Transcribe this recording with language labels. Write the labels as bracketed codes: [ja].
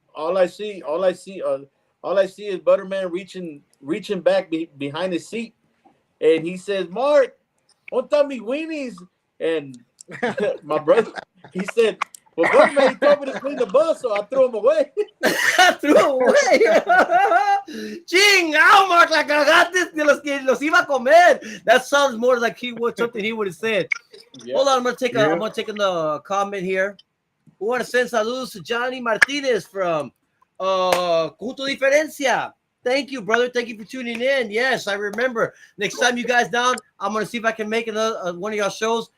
[en] all I see, all I see is Butterman reaching back behind his seat, and he says, "Mark, [es] onta mi [en] weenies?" And my brother, he said, "Well, Butterman, he told me to clean the bus, so I threw him away." Threw away. [es] Chingao, Mark, la cagaste de los que los iba a comer. [en] That sounds more like something he would have said. Yeah. Hold on, I'm gonna take a comment here. We want to send saludos to Johnny Martinez from Junto Diferencia. Thank you, brother. Thank you for tuning in. Yes, I remember. Next time you guys down, I'm gonna see if I can make another one of y'all shows.